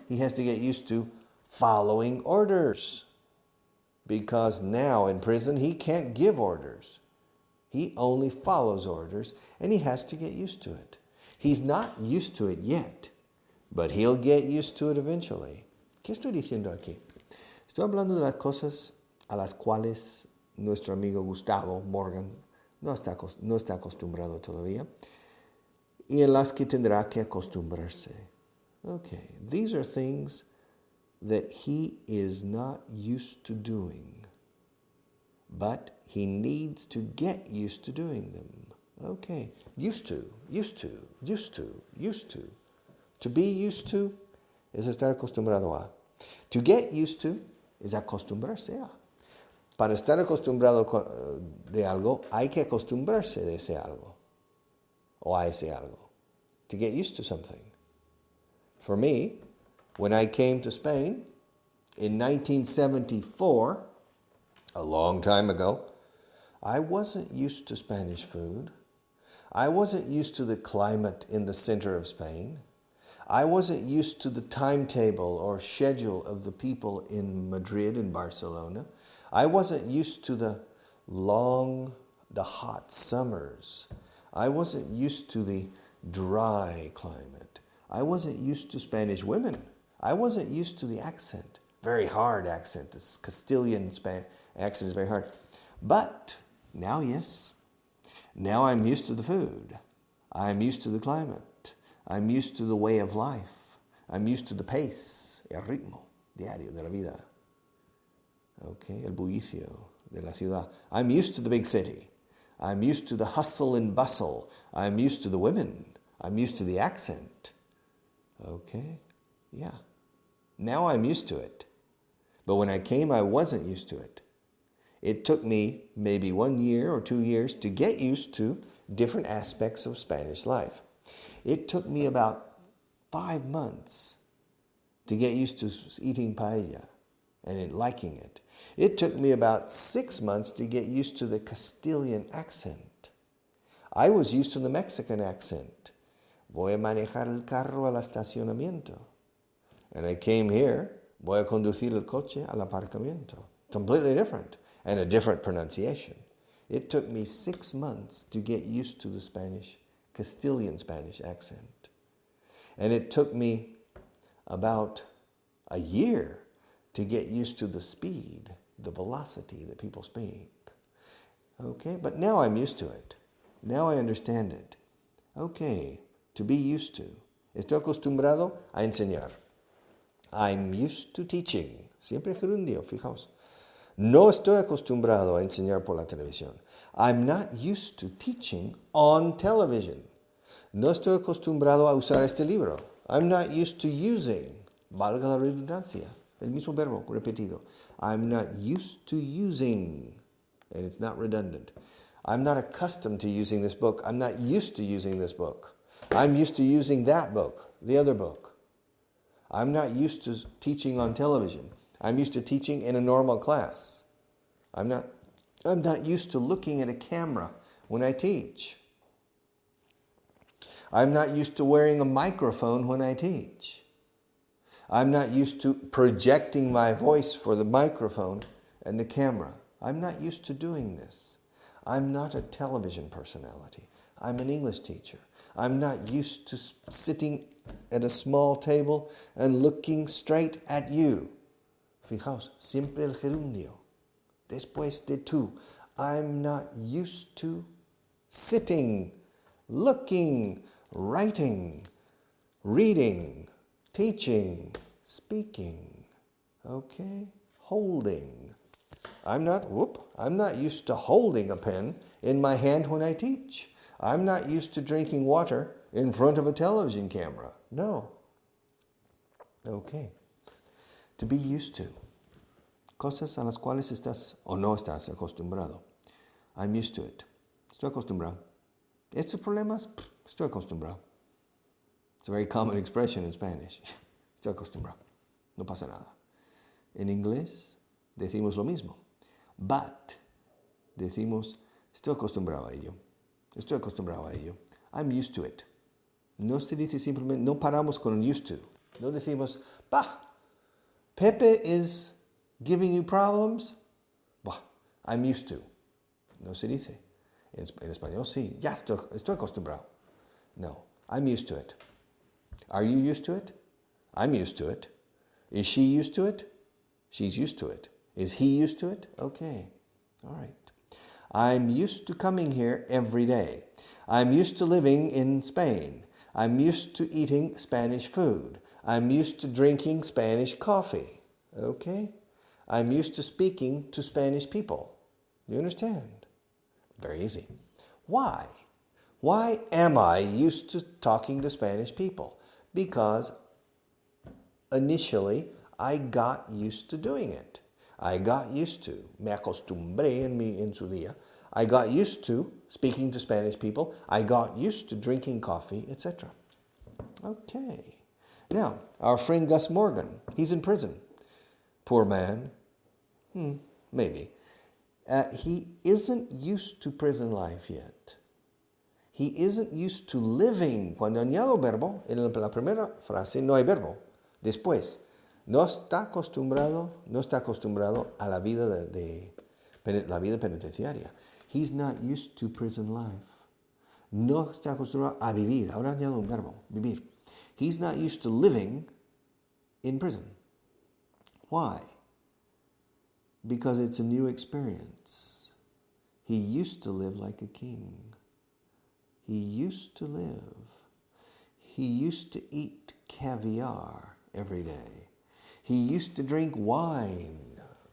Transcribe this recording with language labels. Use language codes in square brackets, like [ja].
[en] He has to get used to following orders. Because now in prison, he can't give orders. He only follows orders, and he has to get used to it. He's not used to it yet, but he'll get used to it eventually. [es] ¿Qué estoy diciendo aquí? Estoy hablando de las cosas a las cuales nuestro amigo Gustavo Morgan no está acostumbrado todavía y en las que tendrá que acostumbrarse. [en] Okay, these are things that he is not used to doing, but he needs to get used to doing them. Okay, used to. To be used to [es] es estar acostumbrado a. [en] To get used to [es] es acostumbrarse a. Para estar acostumbrado de algo, hay que acostumbrarse de ese algo. O a ese algo. [en] To get used to something. For me, when I came to Spain in 1974, a long time ago, I wasn't used to Spanish food. I wasn't used to the climate in the center of Spain. I wasn't used to the timetable or schedule of the people in Madrid and Barcelona. I wasn't used to the hot summers. I wasn't used to the dry climate. I wasn't used to Spanish women. I wasn't used to the accent. Very hard accent. This Castilian accent is very hard. But now, yes. Now I'm used to the food. I'm used to the climate. I'm used to the way of life. I'm used to the pace, [es] el ritmo diario de la vida. Okay, el bullicio de la ciudad. [en] I'm used to the big city. I'm used to the hustle and bustle. I'm used to the women. I'm used to the accent. Okay, yeah. Now I'm used to it. But when I came, I wasn't used to it. It took me maybe 1 year or 2 years to get used to different aspects of Spanish life. It took me about 5 months to get used to eating paella and liking it. It took me about 6 months to get used to the Castilian accent. I was used to the Mexican accent. [es] Voy a manejar el carro al estacionamiento. [en] And I came here, [es] voy a conducir el coche al aparcamiento. [en] Completely different, and a different pronunciation. It took me 6 months to get used to the Castilian Spanish accent. And it took me about a year to get used to the speed, the velocity that people speak. Okay, but now I'm used to it. Now I understand it. Okay, to be used to. [es] Estoy acostumbrado a enseñar. [en] I'm used to teaching. [es] Siempre gerundio, fijaos. No estoy acostumbrado a enseñar por la televisión. [en] I'm not used to teaching on television. [es] No estoy acostumbrado a usar este libro. [en] I'm not used to using, [es] valga la redundancia, el mismo verbo repetido. [en] I'm not used to using, and it's not redundant. I'm not accustomed to using this book. I'm not used to using this book. I'm used to using that book, the other book. I'm not used to teaching on television. I'm used to teaching in a normal class. I'm not used to looking at a camera when I teach. I'm not used to wearing a microphone when I teach. I'm not used to projecting my voice for the microphone and the camera. I'm not used to doing this. I'm not a television personality. I'm an English teacher. I'm not used to sitting at a small table and looking straight at you. [es] Fijaos, siempre el gerundio. Después de tú. [en] I'm not used to sitting, looking, writing, reading, teaching, speaking. Okay? Holding. I'm not used to holding a pen in my hand when I teach. I'm not used to drinking water in front of a television camera. No. Okay. To be used to. [es] Cosas a las cuales estás o no estás acostumbrado. [en] I'm used to it. [es] Estoy acostumbrado. Estos problemas, estoy acostumbrado. [en] It's a very common expression in Spanish. [es] Estoy acostumbrado. No pasa nada. En inglés decimos lo mismo. But decimos, estoy acostumbrado a ello. Estoy acostumbrado a ello. [en] I'm used to it. [es] No se dice simplemente, no paramos con used to. No decimos, [en] Pepe is giving you problems. I'm used to. [es] No se dice. En español sí. Ya estoy acostumbrado. [en] No, I'm used to it. Are you used to it? I'm used to it. Is she used to it? She's used to it. Is he used to it? Okay. All right. I'm used to coming here every day. I'm used to living in Spain. I'm used to eating Spanish food. I'm used to drinking Spanish coffee. Okay? I'm used to speaking to Spanish people. You understand? Very easy. Why? Why am I used to talking to Spanish people? Because initially I got used to doing it. I got used to, [es] me acostumbré en su día. [en] I got used to speaking to Spanish people. I got used to drinking coffee, etc. Okay. Now, our friend Gus Morgan, he's in prison. Poor man. Maybe. He isn't used to prison life yet. He isn't used to living. [es] Cuando añado verbo, en la primera frase no hay verbo. Después, no está acostumbrado a la vida la vida penitenciaria. [en] He's not used to prison life. [es] No está acostumbrado a vivir. Ahora añado un verbo, vivir. [en] He's not used to living in prison. Why? Because it's a new experience. He used to live like a king. He used to live. He used to eat caviar every day. He used to drink wine,